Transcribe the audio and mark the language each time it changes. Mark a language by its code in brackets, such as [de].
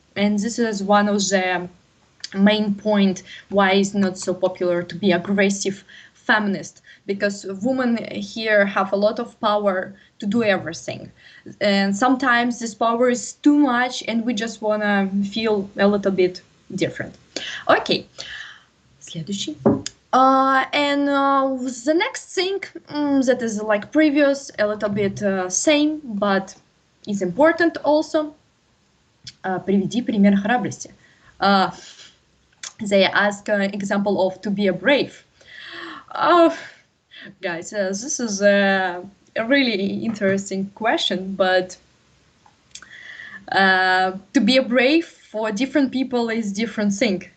[en] And this is one of the main point why it's not so popular to be aggressive feminist, because women here have a lot of power to do everything, and sometimes this power is too much and we just wanna feel a little bit different. Okay, [ru] следующий. [en] And the next thing that is like previous, a little bit same, but is important also. [ru] Приведи пример храбрости. [en] They ask an example of to be a brave. Guys, this is a really interesting question, but to be a brave for different people is different thing.